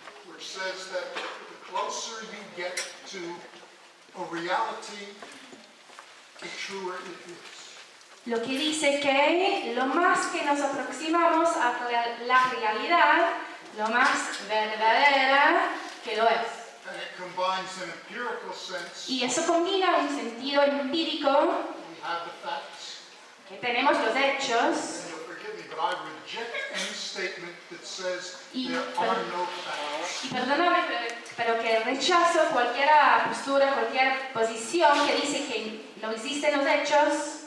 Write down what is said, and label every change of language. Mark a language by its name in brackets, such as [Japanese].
[English] which says that the closer you get to a reality, the truer it is. [Spanish] lo que dice que lo más que nos aproximamos a la realidad, lo más verdadera que lo es. [English] And it combines an empirical sense, [Spanish] Y eso combina un sentido empírico, [English] we have the facts, [Spanish] que tenemos los hechos, [English] and you'll forgive me, but I reject any statement that says [Spanish] Y- [English] there are no facts. [Spanish] y perdóname, pero que rechazo cualquier postura, cualquier posición que dice que no existen los hechos,